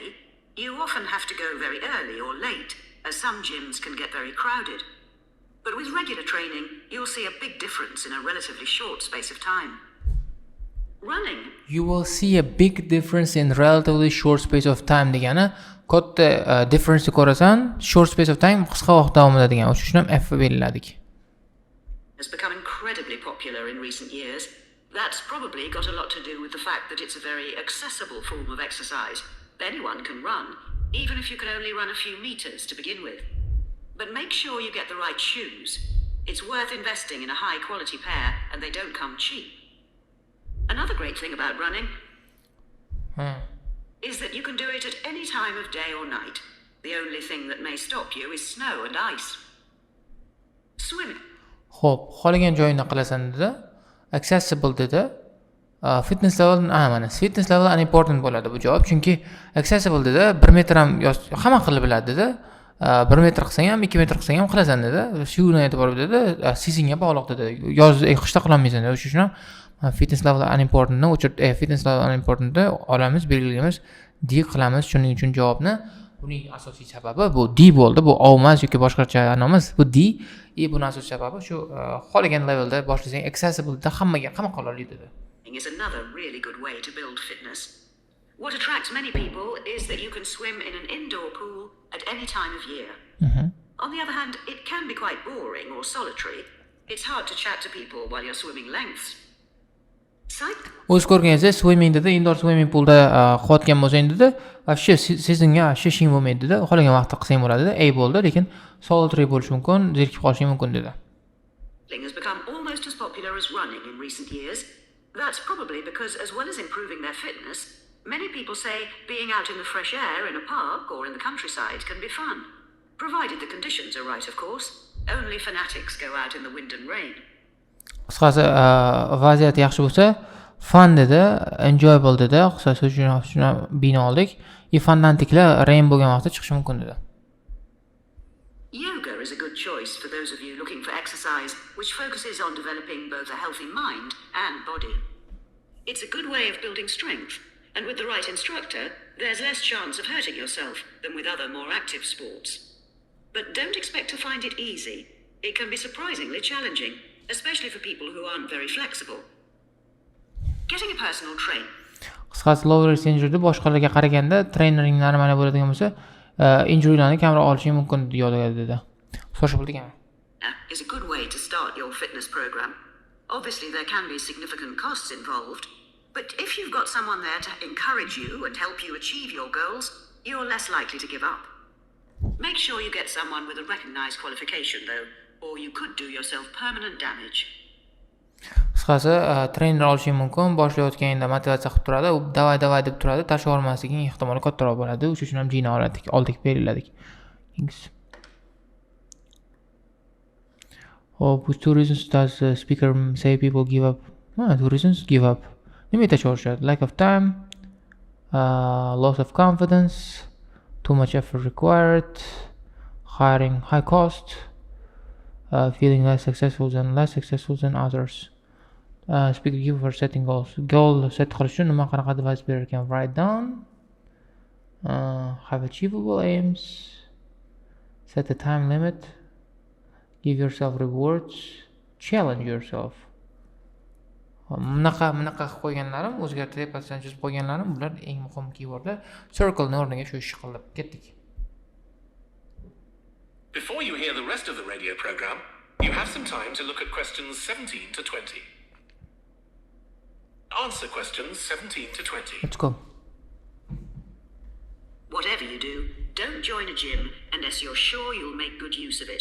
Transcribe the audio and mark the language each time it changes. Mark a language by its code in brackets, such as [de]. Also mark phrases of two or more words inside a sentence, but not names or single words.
[en] You often have to go very early or late, as some gyms can get very crowded. But with regular training, you'll see a big difference in a relatively short space of time. Running. You will see a big difference in relatively short space of time [uz] degani katta difference'ni ko'rasan [en] short space of time [uz] qisqa vaqt davomida degan. O'sha uchun ham F belgiladik. [en] Has become incredibly popular in recent years. That's probably got a lot to do with the fact that it's a very accessible form of exercise. Anyone can run, even if you can only run a few meters to begin with. But make sure you get the right shoes. It's worth investing in a high quality pair, and they don't come cheap. Another great thing about running is that you can do it at any time of day or night. The only thing that may stop you is snow and ice. Swimming. [uz] Xo'p, xohlagan joyingda qilasan dedi. Accessible dedi. [en] Fitness level, [uz] mana [en] fitness level unimportant [uz] bo'ladi bu javob, chunki accessible dedi. 1 metr ham hamma qilib biladi dedi. 1 metr qilsang ham, 2 metr qilsang ham qilasan dedi. Shuni aytib borib dedi. Seasonga bog'liq dedi. Yoz, qishda qila olmaysan dedi. O'sha uchun ham [en] fitness level unimportantni [uz] o'chirib, [en] fitness level unimportantni [uz] olamiz, belgilaymiz, D qilamiz. Shuning uchun javobni buning asosiy sababi bu D bo'ldi. Bu O emas yoki boshqacha emas. Bu D. Buni asosiy sababi shu xohlagan levelda boshlasang accessible da hamma qila oladi dedi. [en] Is another really good way to build fitness. What attracts many people is that you can swim in an indoor pool at any time of year. On the other hand, it can be quite boring or solitary. It's hard to chat to people while you're swimming lengths. [uz] O'z ko'rganingizda swimming dedi, [en] indoor swimming poolda [uz] qotgan bo'lsang dedi, shu seasonga ishing bo'lmaydi dedi. Xohlagan vaqtda qilsang bo'ladi dedi. A bo'ldi, lekin solitary bo'lishi mumkin, zerikib qolishing mumkin dedi. [en] Swimming has become almost as popular as running in recent years. That's probably because, as well as improving their fitness, many people say being out in the fresh air in a park or in the countryside can be fun. Provided the conditions are right, of course. Only fanatics go out in the wind and rain. [uz] Qisqasi, vaziyat yaxshi bo'lsa, fun dedi, enjoyable dedi. Qisqasi shuni bino oldik. Fandantiklar rain bo'lgan vaqtda chiqishi mumkin dedi. [en] Yoga is a good choice for those of you looking for exercise which focuses on developing both a healthy mind and body. It's a good way of building strength, and with the right instructor, there's less chance of hurting yourself than with other more active sports. But don't expect to find it easy. It can be surprisingly challenging, especially for people who aren't very flexible. Getting a personal trainer. [uz] Qisqasi, [en] low risk injury [uz] boshqalarga qaraganda treynerning normali bo'ladigan bo'lsa, injurylarni kamroq olishi mumkin dedi. Social degan. [en] Is a good way to start your fitness program. Obviously there can be significant costs involved, but if you've got someone there to encourage you and help you achieve your goals, you're less likely to give up. Make sure you get someone with a recognized qualification though, or you could do yourself permanent damage. [uz] Qisqasi, trener olishing mumkin, boshlayotganingda motivatsiya qilib turadi, u davay deb turadi, tashlab olmasliging ehtimoli kattaroq bo'ladi. O'sha uchun ham jina oldik, belgiladik. [en] Which two reasons does the speaker say people give up? Two reasons give up. [uz] Nima aytishadi? [en] Lack of time, loss of confidence, too much effort required, hiring high cost, feeling less successful than others. Speaker give for setting goals. Goal set [uz] qilish uchun nima qanaqa advice berar ekan? [en] Write down. Have achievable aims. Set a time limit. Give yourself rewards. Challenge yourself. [uz] Bunaqa qilib qo'yganlarim, o'zgartirib pasdan chizib qo'yganlarim, bular eng muhim keywordlar. Circle ni o'rniga shu ishni qilib ketdik. [en] Before you hear the rest of the radio program, you have some time to look at questions 17 to 20. Answer questions 17 to 20. Let's go. Whatever you do, don't join a gym unless you're sure you'll make good use of it.